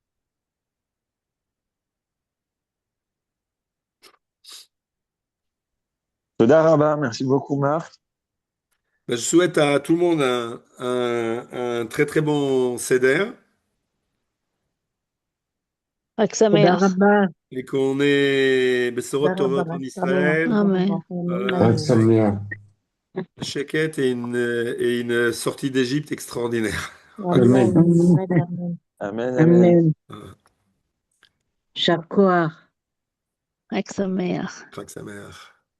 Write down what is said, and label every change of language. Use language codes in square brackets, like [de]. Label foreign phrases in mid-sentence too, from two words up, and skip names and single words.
[he] תודה רבה, [fr] merci beaucoup, Marc. Ben, je souhaite à tout le monde un très très bon Seder Avec sa [he] תודה [fr] mère. [he] רבה, [fr] et qu'on ait [he] תודה [fr] Bessorot [he] רבה, [fr] Tovot en [he] חג שמח, [fr] Israël, [he] תודה רבה, [fr] Amen. [he] חג חיים שמח. [fr] Sheket et une sortie d'Égypte extraordinaire. [he] אמן. אמן, באמת אמן, [fr] Amen, amen. [he] אמן, יישר כוח. [fr] Avec sa mère. [he] חג שמח.